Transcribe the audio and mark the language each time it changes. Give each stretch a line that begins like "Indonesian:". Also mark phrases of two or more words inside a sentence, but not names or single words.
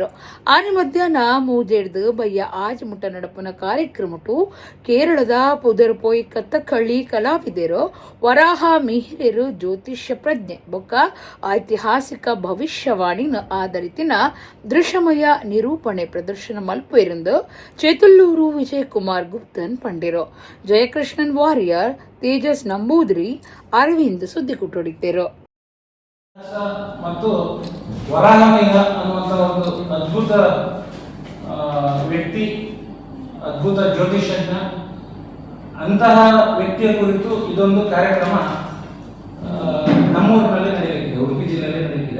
Tulu: ಆನೆ ಮಧ್ಯಾಹ್ನ ಮೂಜೆಡ್ದು ಬಯ್ಯ ಆಜಮುಟ ನಡಪನ ಕಾರ್ಯಕ್ರಮಟು ಕೇರಳದ ಪುದರ್ಪೊಯ್ ಕಥಕಳಿ ಕಲಾವಿದರು ವರಾಹ ಮಿಹಿರರು ಜ್ಯೋತಿಷ್ಯ ಪ್ರಜ್ಞೆ ಬೊಕ್ಕ ಐತಿಹಾಸಿಕ ಭವಿಷ್ಯವಾಣಿನ ಆಧರಿತಿನ ದೃಶ್ಯಮಯ ನಿರೂಪಣೆ ಪ್ರದರ್ಶನ ಮಲ್ಪೆರೆಂದು ಚೇತುಲ್ಲೂರು ವಿಜಯಕುಮಾರ್ ಗುಪ್ತನ್ ಪಂಡಿರು. ಜಯಕೃಷ್ಣನ್ ವಾರಿಯರ್, ತೇಜಸ್ ನಂಬೂದ್ರಿ, ಅರವಿಂದ್ ಸುದ್ದಿ ಕೊಟ್ಟೊಡಿದ್ದರು.
Kannada: ಮತ್ತು ವರಾಹಮಯ ಅನ್ನುವಂಥ ಒಂದು ಅದ್ಭುತ ವ್ಯಕ್ತಿ, ಅದ್ಭುತ ಜ್ಯೋತಿಷಜ್ಞ, ಅಂತಹ ವ್ಯಕ್ತಿಯ ಕುರಿತು ಇದೊಂದು ಕಾರ್ಯಕ್ರಮ ನಮ್ಮೂರಿನಲ್ಲಿ ನಡೆಯಲಿದೆ, ಉಡುಪಿ ಜಿಲ್ಲೆಯಲ್ಲಿ ನಡೆಯಲಿದೆ.